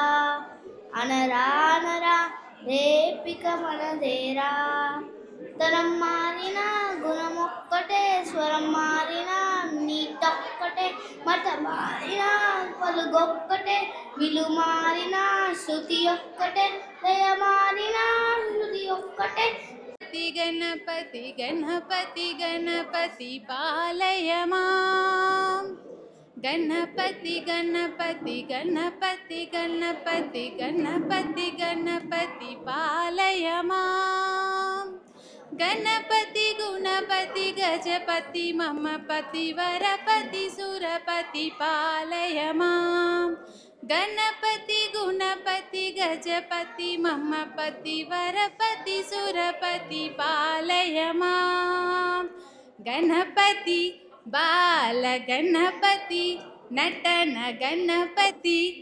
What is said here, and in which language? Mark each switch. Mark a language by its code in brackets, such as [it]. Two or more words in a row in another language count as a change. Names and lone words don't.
[te] అనరా అనరా రేపిక మనదేరా తరం మారిన గుణమొక్కటే స్వరం మారిన నీతొక్కటే మత మారిన పలుగొక్కటే విలు మారిన శృతి ఒక్కటే దయ మారిన శృతి ఒక్కటే [sa] గణపతి గణపతి గణపతి పాలయ మాం గణపతి గణపతి గణపతి గణపతి గణపతి గణపతి పాలయ మాం गणपति गुणपति गजपति ममपति वरपति सुरपति पालय मां गणपति गुणपति गजपति ममपति वरपति सुरपति पालय मां गणपति बाल गणपति नटन गणपति